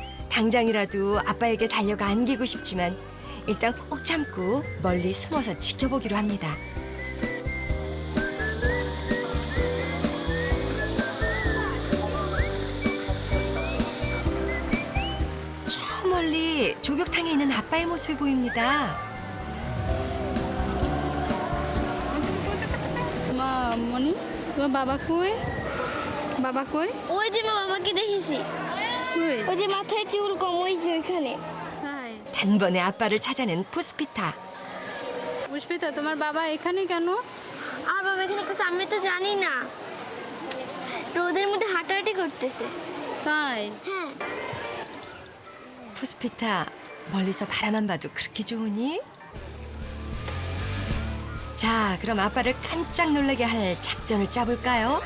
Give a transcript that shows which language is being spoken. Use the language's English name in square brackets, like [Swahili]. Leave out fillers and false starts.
[Korean] 당장이라도 아빠에게 달려가 안기고 싶지만 일단 꼭 참고 멀리 숨어서 지켜보기로 합니다. 저 멀리 조격탕에 있는 아빠의 모습이 보입니다. [Bangla] মনি তোমার বাবা কই বাবা কই ওই যে মা বাবাকে দেখেছি ওই যে মাথায় চুল কম ওই যে ওইখানে [Korean] 단번에 아빠를 찾아낸 পুষ্পিতা। [Bangla] পুষ্পিতা তোমার বাবা এখানে কেন? আর বাবা এখানে কোথায় আমি তো জানি না রোদের মধ্যে হাঁটাহাঁটি করতেছে তাই হ্যাঁ [Korean] পুষ্পিতা 멀리서 바라만 봐도 그렇게 좋으니? 자, 그럼 아빠를 깜짝 놀라게 할 작전을 짜볼까요?